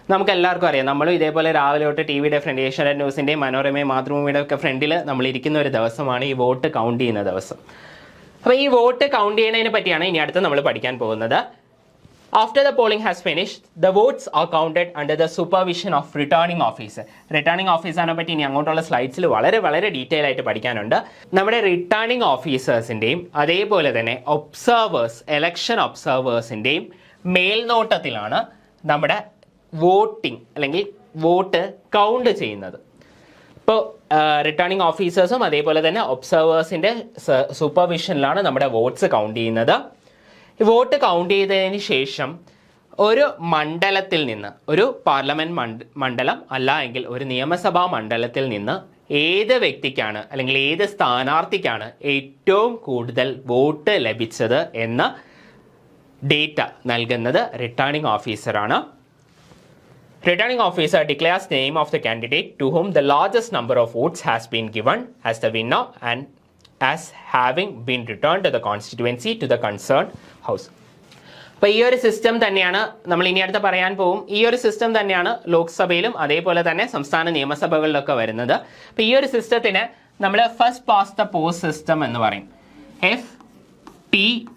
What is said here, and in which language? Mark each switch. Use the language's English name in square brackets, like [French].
[Malayalam] നമുക്ക് എല്ലാവർക്കും അറിയാം, നമ്മളും ഇതേപോലെ രാവിലെ തൊട്ട് ടി വിയുടെ ഫ്രണ്ട്, ഏഷ്യാനെറ്റ് ന്യൂസിൻ്റെയും മനോരമയും മാതൃഭൂമിയുടെ ഒക്കെ ഫ്രണ്ടിൽ നമ്മൾ ഇരിക്കുന്ന ഒരു ദിവസമാണ് ഈ വോട്ട് കൗണ്ട് ചെയ്യുന്ന ദിവസം. അപ്പോൾ ഈ വോട്ട് കൗണ്ട് ചെയ്യുന്നതിനെ പറ്റിയാണ് ഇനി അടുത്ത് നമ്മൾ പഠിക്കാൻ പോകുന്നത്. [English] After the polling has finished, the votes are counted under the supervision of returning officer. [Malayalam] Returning officer പറ്റി ഇനി അങ്ങോട്ടുള്ള സ്ലൈഡ്സിൽ വളരെ വളരെ ഡീറ്റെയിൽ ആയിട്ട് പഠിക്കാനുണ്ട്. നമ്മുടെ റിട്ടേണിംഗ് ഓഫീസേഴ്സിൻ്റെയും അതേപോലെ തന്നെ ഇലക്ഷൻ ഒബ്സർവേഴ്സിൻ്റെയും മേൽനോട്ടത്തിലാണ് നമ്മുടെ വോട്ടിംഗ് അല്ലെങ്കിൽ വോട്ട് കൗണ്ട് ചെയ്യുന്നത്. ഇപ്പോൾ റിട്ടേണിംഗ് ഓഫീസേഴ്സും അതേപോലെ തന്നെ ഒബ്സർവേഴ്സിൻ്റെ സൂപ്പർവിഷനിലാണ് നമ്മുടെ വോട്ട്സ് കൗണ്ട് ചെയ്യുന്നത്. വോട്ട് കൗണ്ട് ചെയ്തതിന് ശേഷം ഒരു മണ്ഡലത്തിൽ നിന്ന്, ഒരു പാർലമെൻറ്റ് മണ്ഡലം അല്ല എങ്കിൽ ഒരു നിയമസഭാ മണ്ഡലത്തിൽ നിന്ന് ഏത് വ്യക്തിക്കാണ് അല്ലെങ്കിൽ ഏത് സ്ഥാനാർത്ഥിക്കാണ് ഏറ്റവും കൂടുതൽ വോട്ട് ലഭിച്ചത് എന്ന ഡേറ്റ നൽകുന്നത് റിട്ടേണിംഗ് ഓഫീസറാണ്. [English] Returning officer declares the name of the candidate to whom the largest number of votes has been given as the winner and as having been returned to the constituency to the concerned house. [Malayalam] അപ്പോൾ ഈ ഒരു system തന്നെയാണ് നമ്മൾ ഇനി അടുത്ത് പറയാൻ പോകും. ഈ ഒരു സിസ്റ്റം തന്നെയാണ് ലോക്സഭയിലും അതേപോലെ തന്നെ സംസ്ഥാന നിയമസഭകളിലൊക്കെ വരുന്നത്. അപ്പോൾ ഈ ഒരു സിസ്റ്റത്തിന് നമ്മൾ first past the post system എന്ന് പറയും, FPTP.